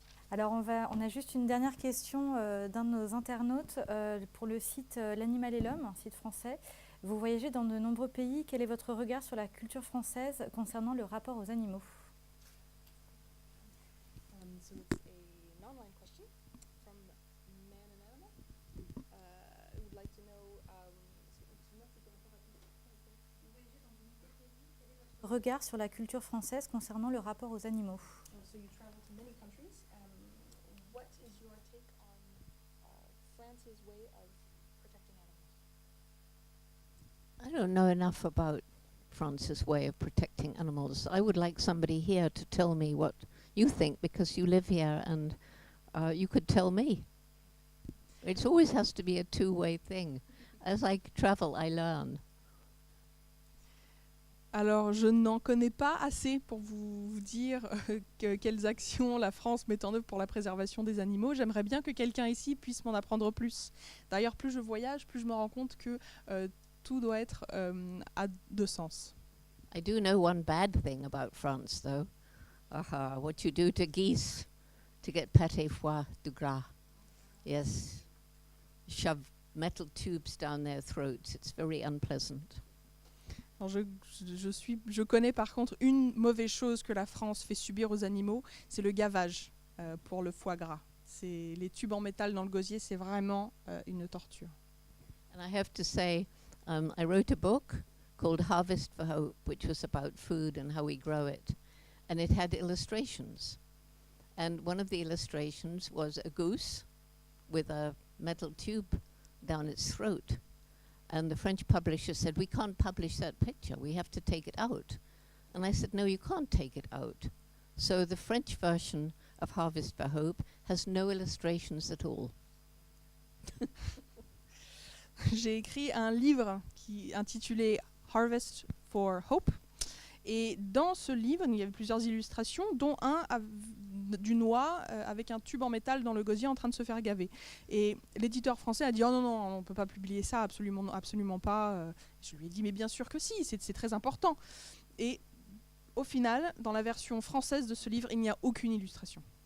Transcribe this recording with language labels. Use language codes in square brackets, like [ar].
[fr] Alors on a juste une dernière question d'un de nos internautes pour le site L'Animal et l'Homme, un site français. Vous voyagez dans de nombreux pays. Quel est votre regard sur la culture française concernant le rapport aux animaux? [en] So it's an online question from Man and Animal. I would like to know, [fr] regard sur la culture française concernant le rapport aux animaux. [en] So you travel to many countries. What is your take on France's way of protecting animals? I don't know enough about France's way of protecting animals. I would like somebody here to tell me what you think, because you live here and you could tell me. It always has to be a two-way thing. As I travel, I learn. [fr] Alors, je n'en connais pas assez pour vous dire quelles actions la France met en œuvre pour la préservation des animaux. J'aimerais bien que quelqu'un ici puisse m'en apprendre plus. D'ailleurs, plus je voyage, plus je me rends compte que tout doit être à deux sens. [en] I do know one bad thing about France, though. What you do to geese to get pâté foie du gras. Yes. Shove metal tubes down their throats. It's very unpleasant. [fr] Alors je connais par contre une mauvaise chose que la France fait subir aux animaux, c'est le gavage pour le foie gras. C'est les tubes en métal dans le gosier, c'est vraiment une torture. [en] And I have to say, I wrote a book called Harvest for Hope, which was about food and how we grow it. And it had illustrations. And one of the illustrations was a goose with a metal tube down its throat. And the French publisher said, we can't publish that picture, we have to take it out. And I said, no, you can't take it out. So the French version of Harvest for Hope has no illustrations at all. [fr] J'ai écrit un livre intitulé Harvest for Hope. Et dans ce livre, il y avait plusieurs illustrations, dont un d'une oie avec un tube en métal dans le gosier en train de se faire gaver. Et l'éditeur français a dit « Oh non, non, on ne peut pas publier ça, absolument, absolument pas. » Je lui ai dit « Mais bien sûr que si, c'est très important. » Et au final, dans la version française de ce livre, il n'y a aucune illustration.